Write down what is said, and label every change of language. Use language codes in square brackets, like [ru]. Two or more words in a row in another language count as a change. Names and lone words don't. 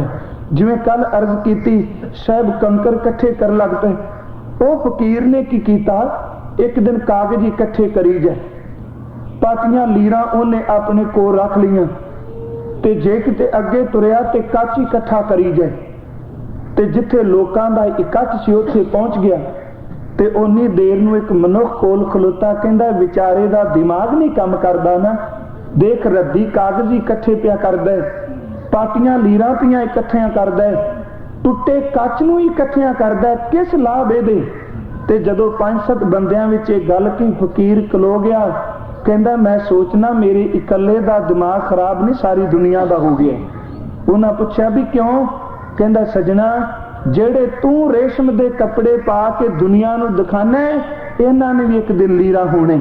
[pa] ਜਿਵੇਂ ਕਲ ਅਰਜ਼ ਕੀਤੀ ਸਾਹਬ ਕੰਕਰ ਇਕੱਠੇ ਕਰ ਲਗ ਪੇ, ਵੋ ਫ਼ਕੀਰ ਨੇ ਕੀ ਕੀਤਾ ਏਕ ਦਿਨ ਕਾਗਜ਼ ਇਕੱਠੇ ਕਰੀ ਜਾਏ, ਪਾਟੀਆਂ ਲੀਰਾਂ ਉਨ੍ਹੇਂ ਅਪਨੇ ਕੋਲ ਰਖ ਲੀਆਂ, ਤੇ ਜੇ ਕਿਤੇ ਅਗੇ ਤੁਰਿਆ ਤੇ ਕਚ ਇਕੱਠਾ ਕਰੀ ਜਾਏ, ਤੇ ਜਿੱਥੇ ਲੋਕਾਂ ਦਾ ਇਕੱਠ ਸੀ ਉੱਥੇ ਪਹੁੰਚ ਗਿਆ। ਤੇ ਉੱਨੀ ਦੇਰ ਨੂੰ ਏਕ ਮਨੁਖ ਕੋਲ ਖਲੋਤਾ, ਕਹੰਦਾ ਵਿਚਾਰੇ ਦਾ ਦਿਮਾਗ਼ ਨਹੀਂ ਕਾਮ ਕਰਦਾ ਨਾ, ਦੇਖ ਰੱਦੀ ਕਾਗਜ਼ ਇਕੱਠੇ ਪਿਆ ਕਰਦਾ ਹੈ, ਪਾਟੀਆਂ ਲੀਰਾਂ ਪੀਆਂ ਇਕੱਠੀਆਂ ਕਰਦਾ ਹੈ, पाटियां लीरां पियां इकट्ठियां करदा है, टुੱਟੇ ਕੱਚ ਨੂੰ ਇਕੱਠੀਆਂ ਕਰਦਾ ਹੈ, ਕਿਸ ਲਾਭ ਇਹਦੇ। ਤੇ ਜਦੋਂ 5-7 ਬੰਦਿਆਂ ਵਿੱਚ ਇਹ ਗੱਲ ਕੀ ਫਕੀਰ ਖਲੋ ਗਿਆ, ਕਹਿੰਦਾ ਮੈਂ ਸੋਚਣਾ ਮੇਰੇ ਇਕੱਲੇ ਦਾ ਦਿਮਾਗ ਖਰਾਬ ਨਹੀਂ, ਸਾਰੀ ਦੁਨੀਆ ਦਾ ਹੋ ਗਿਆ। ਉਹਨਾਂ ਪੁੱਛਿਆ ਵੀ ਕਿਉਂ? ਕਹਿੰਦਾ ਸਜਣਾ, ਜਿਹੜੇ ਤੂੰ ਰੇਸ਼ਮ ਦੇ ਕੱਪੜੇ ਪਾ ਕੇ ਦੁਨੀਆ ਨੂੰ ਦਿਖਾਣਾ, ਇਹਨਾਂ ਨੇ ਵੀ ਇੱਕ ਦਿਨ ਲੀਰਾ ਹੋਣੇ।